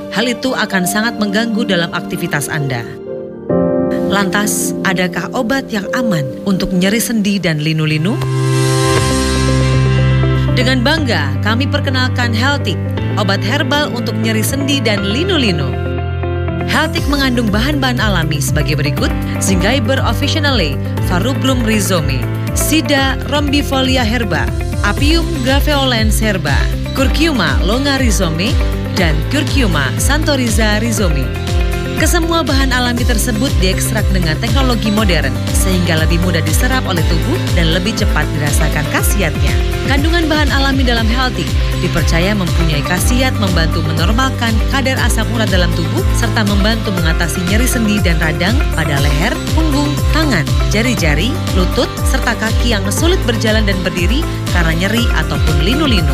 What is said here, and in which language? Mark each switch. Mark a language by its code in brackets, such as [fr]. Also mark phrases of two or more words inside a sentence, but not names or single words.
[id] Hal itu akan sangat mengganggu dalam aktivitas Anda. Lantas, adakah obat yang aman untuk nyeri sendi dan linu-linu? Dengan bangga, kami perkenalkan Healtik, obat herbal untuk nyeri sendi dan linu-linu. Healtik mengandung bahan-bahan alami sebagai berikut: Zingiber officinale, Varublum rhizome, Sida rombifolia herba, Apium graveolens herba, Curcuma longa rhizome, dan Curcuma santoriza rhizome. Kesemua bahan alami tersebut diekstrak dengan teknologi modern sehingga lebih mudah diserap oleh tubuh dan lebih cepat dirasakan khasiatnya. Kandungan bahan alami dalam Healtik dipercaya mempunyai khasiat membantu menormalkan kadar asam urat dalam tubuh serta membantu mengatasi nyeri sendi dan radang pada leher, punggung, tangan, jari-jari, lutut, serta kaki yang sulit berjalan dan berdiri karena nyeri ataupun linu-linu.